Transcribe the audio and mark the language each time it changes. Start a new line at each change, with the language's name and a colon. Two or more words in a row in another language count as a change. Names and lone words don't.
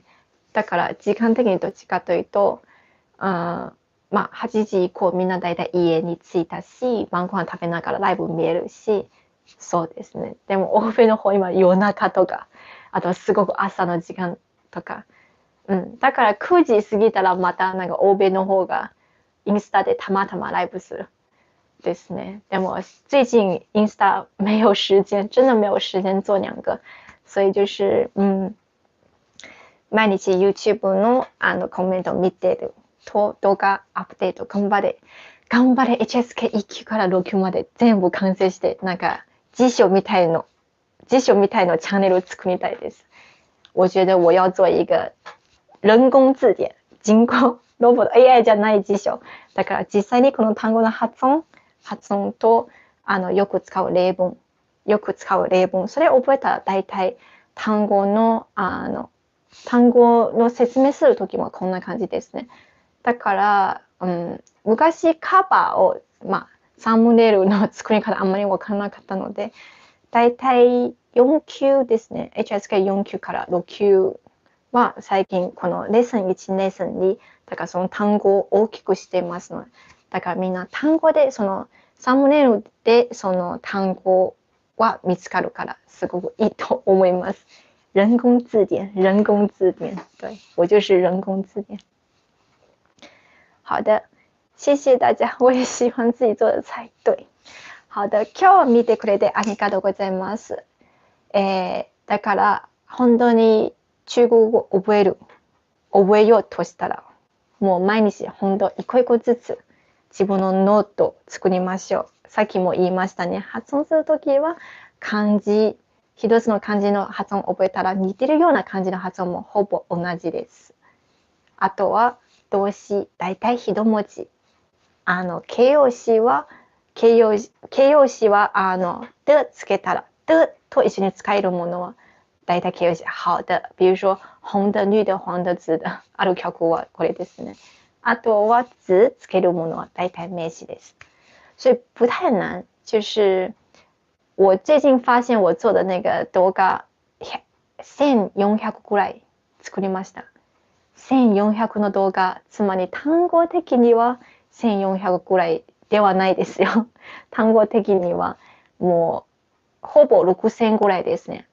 Japanese: だから時間的にどっちかというと、8時以降みんなだいたい家に着いたし、晩ご飯食べながらライブ見えるし、そうですね。でも欧米の方今夜中とか、あとすごく朝の時間とか、だから9時過ぎたらまたなんか欧米の方がインスタでたまたまライブするですね。でも最近インスタ
Chinese: 没有时间，真的没有时间做2个，所以就是
Japanese: 毎日 YouTube のコメントを見てると動画アップデート頑張れ HSK1 級から6級まで全部完成して、なんか辞書みたいのチャンネルを作りたいです。
Chinese: 我觉得我要做一个人工字典、
Japanese: 人工ロボット AI じゃない辞書。だから実際にこの単語の発音とよく使う例文、それを覚えたら大体単語の単語の説明するときもこんな感じですね。だから、昔カバーを、サムネイルの作り方あんまり分からなかったので、だいたい4級ですね。HSK4 級から6級は最近このレッスン1、レッスン2、だからその単語を大きくしていますので、だからみんな単語でそのサムネイルでその単語は見つかるからすごくいいと思います。
Chinese: 人工字典，人工字典，对，我就是人工字典。好的，谢谢大家，我也喜欢自己做的菜。对，好的，
Japanese: 今日は見てくれてありがとうございます。だから本当に中国語を覚えようとしたら、もう毎日本当一個一個ずつ自分のノートを作りましょう。さっきも言いましたね。発音するときは漢字、一つの漢字の発音を覚えたら似てるような漢字の発音もほぼ同じです。あとは動詞、だいたい一文字。形容詞は的つけたら、的と一緒に使えるものはだいたい形容詞。
Chinese: 好的。比如说紅的、綠的、黃的、紫的。
Japanese: ある曲はこれですね。あとは字つけるものはだいたい名詞です。
Chinese: 所以不太难。就是我最近发现我做的那个
Japanese: 動画1400ぐらい作りました。1400の動画、つまり単語的には1400ぐらいではないですよ。単語的にはもうほぼ6000ぐらいですね。